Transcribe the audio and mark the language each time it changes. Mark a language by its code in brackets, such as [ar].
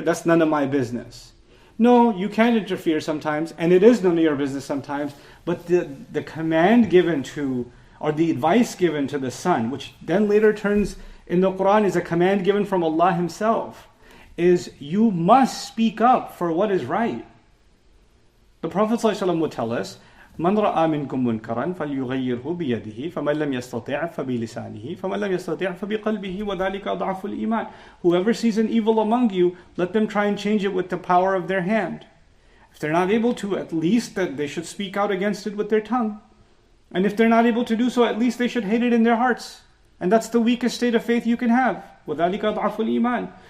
[en] That's none of my business. No, you can interfere sometimes, and it is none of your business sometimes, but the command given to, or the advice given to the son, which then later turns in the Quran is a command given from Allah Himself, is you must speak up for what is right. The Prophet ﷺ would tell us, [ar] مَنْ رَأَى مِنْكُمْ مُنْكَرًا فَلْيُغَيِّرْهُ بِيَدِهِ فَمَنْ لَمْ يَسْتَطِعْ فَبِلِسَانِهِ فَمَنْ لَمْ يَسْتَطِعْ فَبِقَلْبِهِ وَذَلِكَ أَضْعَفُ الْإِيمَانِ. [en] Whoever sees an evil among you, let them try and change it with the power of their hand. If they're not able to, at least that they should speak out against it with their tongue. And if they're not able to do so, at least they should hate it in their hearts. And that's the weakest state of faith you can have. [ar] وَذَلِكَ أَضْعَفُ الْإِيمَانِ.